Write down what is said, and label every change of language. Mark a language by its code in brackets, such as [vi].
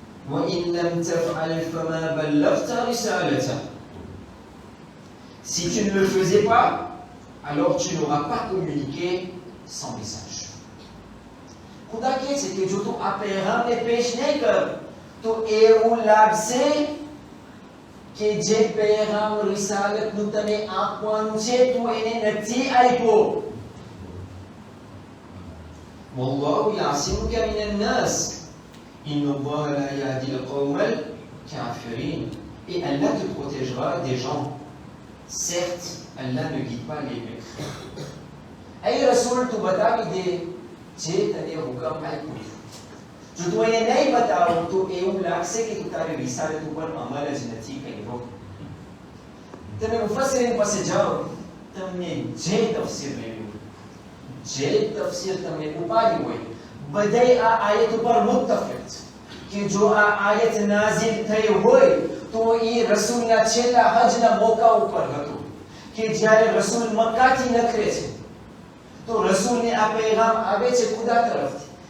[ar] وإن لم تفعل فما بلغت رسالته. [fr] Si tu ne le faisais pas, alors tu n'auras pas communiqué son message. [gu] ખુદા કહે છે કે જો તું આ પેગામને પેશ નહીં કર તો એવું લાગશે કે જે પેગામ રિસાલતનું તને આપવાનું છે તું એને નથી આપ્યો. [ar] વલ્લાહુ યાસિમુકા મિનન નાસ ઇન્નલ્લાહ લા યહદિલ કૌમલ કાફિરીન. [fr] Et Allah te protégera des gens. Certes, Allah ne guide pas les mécréants. Ay Rasoul, tu batavi de જે તને હુકમ આપ્યો. [gu] જો તું એને નહીં બતાવો તો એવું લાગશે કે તું તારી રિસાલત ઉપર અમલ જ નથી કર્યો. તમે મુફસ્સિરીન પાસે જાઓ, તમને જે તફસીર લેવું, જે તફસીર તમને ઉપાડી હોય, બધાય આ આયત ઉપર મુત્તફિક છે કે જો આ આયત નાઝિલ થઈ હોય તો એ રસૂલના છેલ્લા હજના મોકા ઉપર હતું કે જ્યારે રસૂલ મક્કાથી નખરે છે તો રસૂલને આ પેગામ આવે છે ખુદા તરફથી.